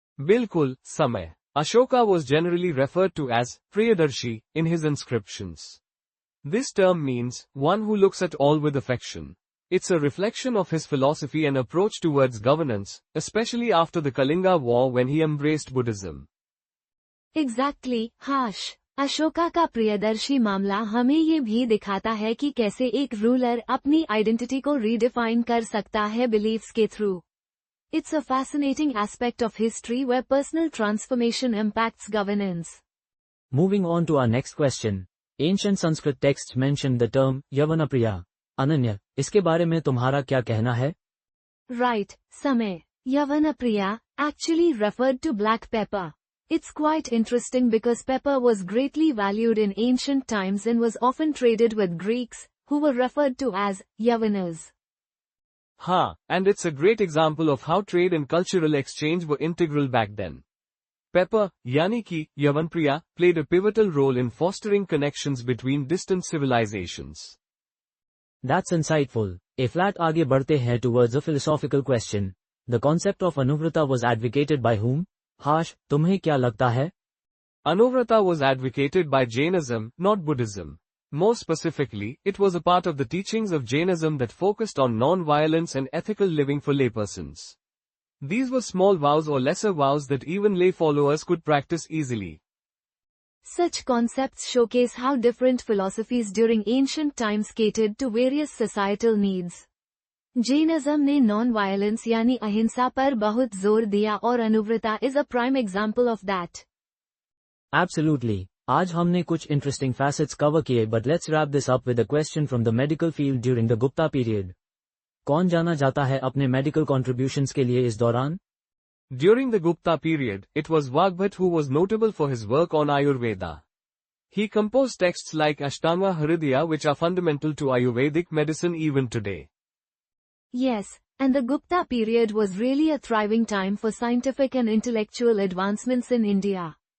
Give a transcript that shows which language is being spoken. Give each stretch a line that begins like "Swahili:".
Hindi: बिल्कुल, समय।
English: Ashoka was generally referred to as Priyadarshi in his inscriptions. This term means one who looks at all with affection. It's a reflection of his philosophy and approach towards governance, especially after the Kalinga War when he embraced Buddhism. Exactly, Harsh.
Hindi: Ashoka का प्रियदर्शी मामला हमें ये भी दिखाता है कि कैसे एक रूलर अपनी आइडेंटिटी को रीडिफाइन कर सकता है बिलीफ्स के through.
English: It's a fascinating aspect of history where personal transformation impacts governance. Moving on to our next question. Ancient Sanskrit texts mention the term Yavanapriya.
Hindi: Ananya, इसके बारे में तुम्हारा क्या कहना है?
English: Right, Samay. Yavanapriya actually referred to black pepper. It's quite interesting because pepper was greatly valued in ancient times and was often traded with Greeks, who were referred to as Yavanas. हाँ, and it's a great example of how trade and cultural exchange were integral back then. Pepper,
Hindi: यानी कि
English: Yavanpriya, played a pivotal role in fostering connections between distant civilizations. That's insightful. A flat
Hindi: आगे बढ़ते हैं
English: towards a philosophical question. The concept of anuvrata was advocated by whom?
Hindi: Harsh, तुम्हें क्या लगता है?
English: Anuvrata was advocated by Jainism, not Buddhism. More specifically, it was a part of the teachings of Jainism that focused on non-violence and ethical living for laypersons. These were small vows or lesser vows that even lay followers could practice easily. Such concepts showcase how different philosophies during ancient times catered to various societal needs.
Hindi: Jainism ने non-violence यानी अहिंसा पर बहुत जोर दिया और अनुव्रता
English: is a prime example of that. Absolutely.
Hindi: आज हमने कुछ interesting facets cover किए
English: but let's wrap this up with a question from the medical field during the Gupta period.
Hindi: कौन जाना जाता है अपने medical contributions के लिए इस दौरान?
English: During the Gupta period, it was Vagbhat who was notable for his work on Ayurveda. He composed texts like Ashtanga Hridaya which are fundamental to Ayurvedic medicine even today. Yes, and the Gupta period was really a thriving time for scientific and intellectual advancements in India.